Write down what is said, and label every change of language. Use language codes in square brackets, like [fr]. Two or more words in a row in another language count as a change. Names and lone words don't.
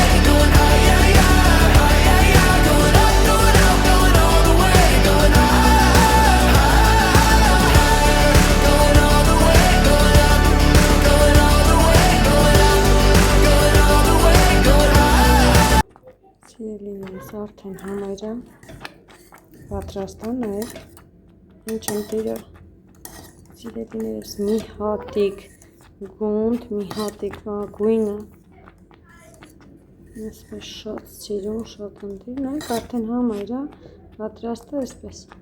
[en] Going high, high, high, high, high, high. Going up, going all the way. Going high, high, higher. Going all the way, going up. Going all the way, going up. Going all the way, going high. [hy] Սիրելիներս արդեն համարը պատրաստան է, ինչ ընտիրը սիրելիներս մի հատիկ գունդ, մի հատիկ գույնը, այսպես շատ սիրում, շատ ընտիր, նայք արդեն համարը պատրաստը այսպես,